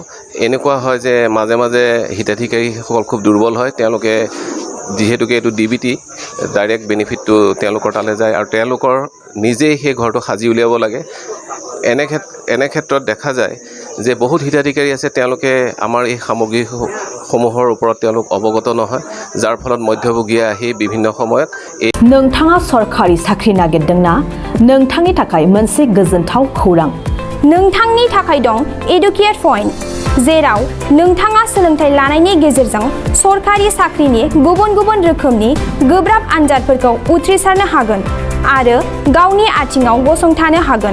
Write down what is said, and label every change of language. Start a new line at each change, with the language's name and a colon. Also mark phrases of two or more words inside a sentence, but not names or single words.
Assamese: এনেকুৱা হয় যে মাজে মাজে হিতাধিকাৰীসকল খুব দুৰ্বল হয়, তেওঁলোকে যিহেতুকে এইটো DBT
English: direct benefitটো
Assamese: তেওঁলোকৰ তালৈ যায় আৰু তেওঁলোকৰ নিজেই সেই ঘৰটো সাজি উলিয়াব লাগে। এনে ক্ষেত্ৰত দেখা যায় যে বহুত হিতাধিকাৰী আছে, তেওঁলোকে আমাৰ এই সামগ্ৰীসমূহৰ ওপৰত তেওঁলোক অৱগত নহয়, যাৰ ফলত মধ্যভোগীয়ে আহি বিভিন্ন সময়ত এই
Bodo: नोंथाङा सरखारि साख्रि नागिरदोंना? नोंथांनि थाखाय मोनसे गोजोनथाव खौरां। नोंथांनि थाखाय दं एडुकेट पइन्ट, जेराव नोंथाङा सोलोंथाइ लानायनि गेजेरजों सरखारि साख्रिनि गुबुन गुबुन रोखोमनि गोब्राब आनजादफोरखौ उथ्रिसारनो हागोन आरो गावनि आथिङाव गसंथानो हागोन।